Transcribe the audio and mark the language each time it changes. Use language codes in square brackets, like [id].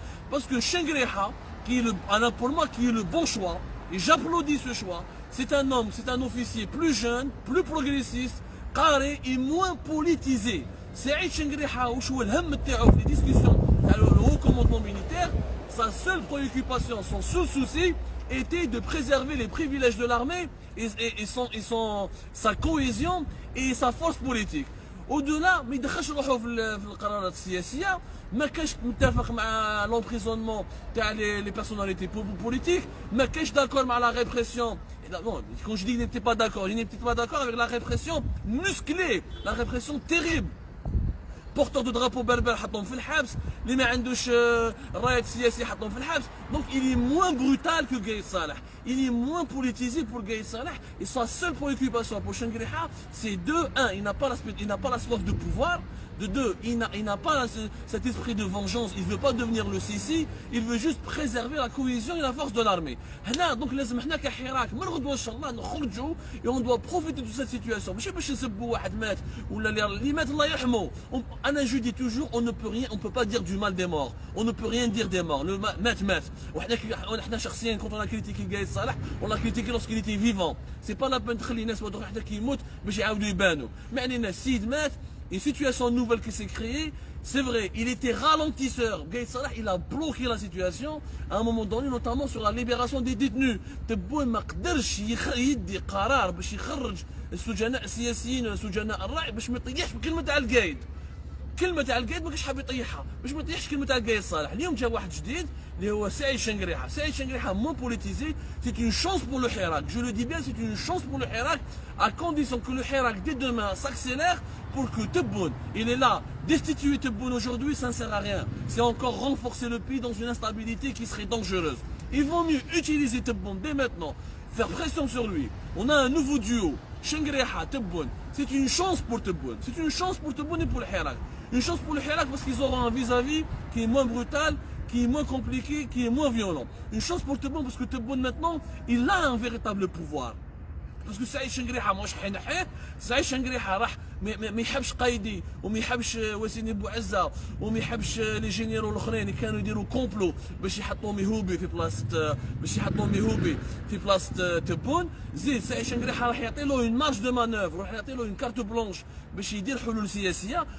[fr] Parce que Chenghriha, pour moi, qui est le bon choix, et j'applaudis ce choix, c'est un homme, c'est un officier plus jeune, plus progressiste, carré et moins politisé. Saïd Chenghriha, les discussions dans le haut commandement militaire, sa seule préoccupation, son seul souci était de préserver les privilèges de l'armée et sa cohésion et sa force politique. Au-delà, [ar] ما يدخلش روحه في القرارات السياسيه ما كانش متفق مع l'emprisonnement تاع [fr] les personnalités politiques [ar] ما كانش d'accord مع [fr] la répression. Non, quand je dis qu'il n'était pas d'accord, il n'était pas d'accord avec la répression musclée, la répression terrible. Porteur de drapeau berbère [ar] حطهم في الحبس اللي ما عندوش راية سياسي حطهم في الحبس. [fr] Donc il est moins brutal que Gaye Salah, il est moins politisé pour Gaye Salah et sa seule préoccupation pour Chenghriha c'est de 1, il n'a pas la soif de pouvoir, de 2, il n'a pas cet esprit de vengeance, il ne veut pas devenir le Sisi, il veut juste préserver la cohésion et la force de l'armée. [ar] Donc لازم حنا كحراك من غدوه ان شاء الله نخرجوا [fr] et on doit profiter de cette situation. [ar] ماشي باش نسبوا واحد مات ولا اللي مات الله يرحمه. [fr] Je dis toujours, on ne peut pas dire du mal des morts, on ne peut rien dire des morts. Le mat. [ar] وحنا شخصيا [fr] quand on a critiqué Gaye Salah, on l'a critiqué lorsqu'il était vivant. C'est pas la peine de [ar] تخلي الناس حتى كي يموت باش يعاودوا يبانوا. ما علينا السيد مات. [fr] Une situation nouvelle qui s'est créée, c'est vrai, il était ralentisseur. Gaye Salah, il a bloqué la situation à un moment donné, notamment sur la libération des détenus. [ar] تبون ما قدرش يدي قرار باش يخرج السجناء السياسيين السجناء الرعي باش ما يطيحش بكلمة تاع القايد. كلمة تاع القايد ما كانش حاب يطيحها باش ما يطيحش كلمة تاع Gaye Salah. اليوم جا واحد جديد اللي هو سعيد شنقريحة. [fr] سعيد شنقريحة moins politisé, c'est une chance pour le Hirak. Je le dis bien, c'est une chance pour le Hirak à condition que le Hirak dès demain s'accélère pour que Tebboune, il est là. Destituer Tebboune aujourd'hui, ça ne sert à rien. C'est encore renforcer le pays dans une instabilité qui serait dangereuse. Il vaut mieux utiliser Tebboune dès maintenant, faire pression sur lui. On a un nouveau duo, Chenghriha, Tebboune. C'est une chance pour Tebboune. C'est une chance pour Tebboune et pour le Hirak. Une chance pour le Hirak parce qu'ils auront un vis-à-vis qui est moins brutal, qui est moins compliqué, qui est moins violent. Une chance pour Tebboune parce que Tebboune maintenant, il a un véritable pouvoir. [ar] باسكو سعيد شنقريحه ماهوش حينحيه. سعيد شنقريحه راح ما يحبش قايدي وما يحبش وسيم بوعزه وما يحبش لي جينيرو الاخرين اللي كانوا يديروا كومبلو باش يحطوا ميهوبي في بلاصه تبون. زيد سعيد شنقريحه راح يعطي له اون مارج دو مانوفر، راح يعطي له اون كارت بلونش باش يدير حلول سياسيه.